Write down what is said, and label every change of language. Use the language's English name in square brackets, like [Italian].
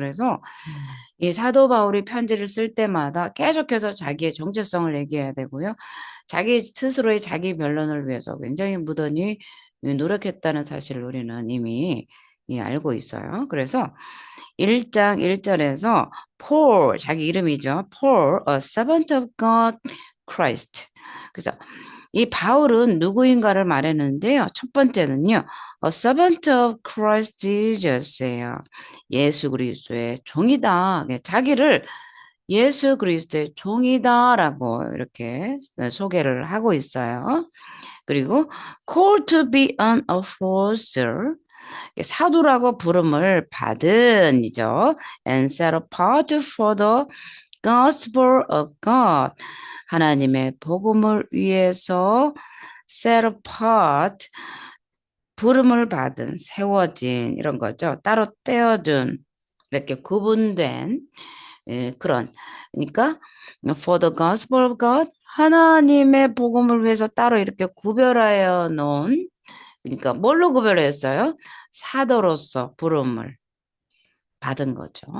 [Korean] 그래서 이 사도 바울이 편지를 쓸 때마다 계속해서 자기의 정체성을 얘기해야 되고요. 자기 스스로의 자기 변론을 위해서 굉장히 무던히 노력했다는 사실을 우리는 이미 알고 있어요. 그래서 1장 1절에서 Paul, 자기 이름이죠. [English] Paul, a servant of God, Christ. [Korean] 그래서 이 바울은 누구인가를 말했는데요. 첫 번째는요. [English] A servant of Christ Jesus예요. [Korean] 예수 그리스도의 종이다. 자기를 예수 그리스도의 종이다라고 이렇게 소개를 하고 있어요. [English] 그리고 called to be an apostle, [Korean] 사도라고 부름을 받은 이죠. [English] and set apart for the gospel of God, [Korean] 하나님의 복음을 위해서 [English] set apart, [Korean] 부름을 받은, 세워진 이런 거죠. 따로 떼어둔, 이렇게 구분된 그런, 그러니까 [English] for the gospel of God, [Korean] 하나님의 복음을 위해서 따로 이렇게 구별하여 놓은, 그러니까 뭘로 구별했어요? 사도로서 부름을 받은 거죠.